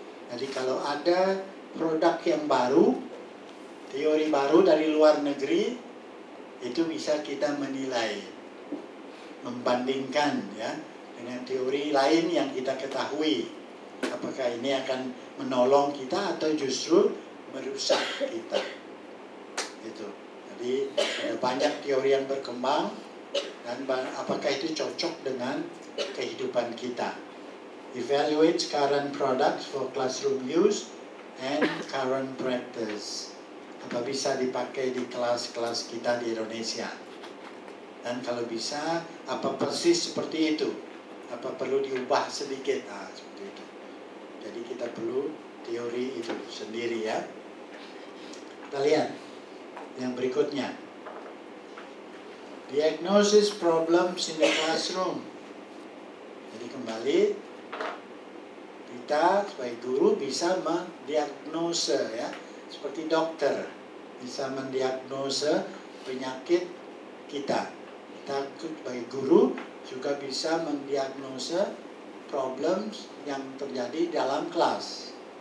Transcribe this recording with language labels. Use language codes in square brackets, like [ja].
[id] Jadi kalau ada produk yang baru, teori baru dari luar negeri, itu bisa kita menilai, membandingkan ya dengan teori lain yang kita ketahui, apakah ini akan menolong kita atau justru merusak kita. Itu. Jadi ada banyak teori yang berkembang dan apakah itu cocok dengan kehidupan kita. [en] Evaluate current products for classroom use and current practice. [id] Apa bisa dipakai di kelas-kelas kita di Indonesia? Dan kalau bisa, apa persis seperti itu? Apa perlu diubah sedikit? Nah, seperti itu. Jadi kita perlu teori itu sendiri ya. Kita lihat yang berikutnya. [en] Diagnosis problems in the classroom. [id] Jadi kembali, kita sebagai guru bisa mendiagnose ya, seperti dokter bisa mendiagnose penyakit kita. Kita sebagai guru juga bisa mendiagnose problems yang terjadi dalam kelas.